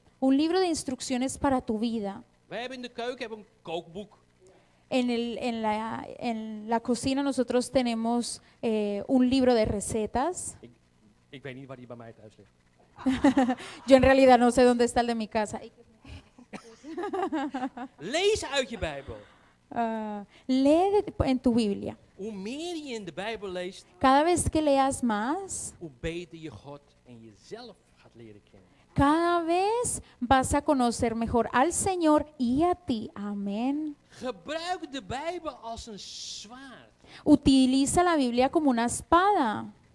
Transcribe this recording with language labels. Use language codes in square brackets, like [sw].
[es] Un libro de instrucciones para tu vida. [nl] Wij hebben in de keuken een kookboek. [es] En la cocina nosotros tenemos un libro de recetas. [nl] Ik weet niet waar die bij mij thuis ligt. [es] Yo en realidad no sé dónde está el de mi casa. [nl] Lees uit je Bijbel. [es] lee en tu Biblia. [nl] Hoe meer je in de Bijbel leest, [es] Cada vez que leas más, [nl] hoe beter je God en jezelf gaat leren kennen. [es] cada vez vas a conocer mejor al Señor y a ti. Amén. [nl] Gebruik de Bijbel als een zwaard. [es] Utiliza la Biblia como una espada.